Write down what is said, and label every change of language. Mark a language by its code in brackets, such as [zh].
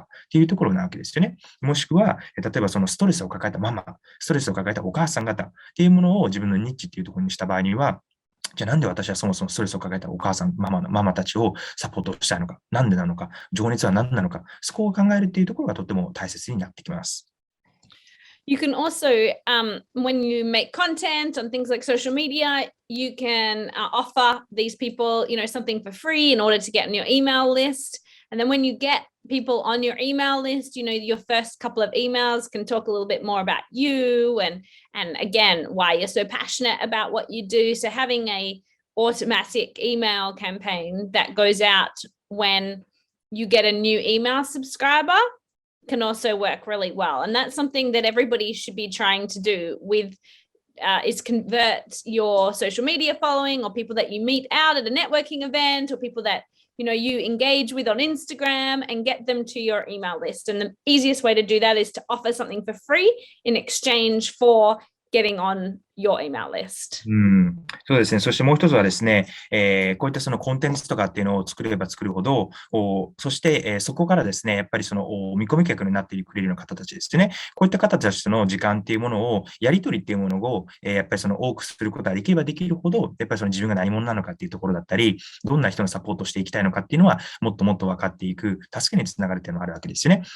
[ja] っていうところなわけですよね。もしくは、例えばそのストレスを抱えたママ、ストレスを抱えたお母さん方っていうものを自分のニッチっていうところにした場合には、じゃあなんで私はそもそもストレスを抱えたお母さん、ママたちをサポートしたいのか、なんでなのか、情熱は何なのか、そこを考えるっていうところがとても大切になってきます。 [en] You can also, when you make content on things like social media, you can offer these people, something for free in order to get on your email list. And then when you get people on your email list, your first couple of emails can talk a little bit more about you and again, why you're so passionate about what you do. So having a automatic email campaign that goes out when you get a new email subscriber can also work really well. And that's something that everybody should be trying to do with is convert your social media following or people that you meet out at a networking event or people that you engage with on Instagram and get them to your email list. And the easiest way to do that is to offer something for free in exchange for getting on your email list. [ja] そうですね。そしてもう一つはですね、こういったそのコンテンツとかっていうのを作れば作るほど、そして、そこからですね、やっぱりその見込み客になってくれるような方たちですね。こういった方たちとの時間っていうものを、やり取りっていうものを、やっぱりその多くすることができればできるほど、やっぱりその自分が何者なのかっていうところだったり、どんな人のサポートをしていきたいのかっていうのは、もっともっと分かっていく、助けにつながるっていうのがあるわけですよね。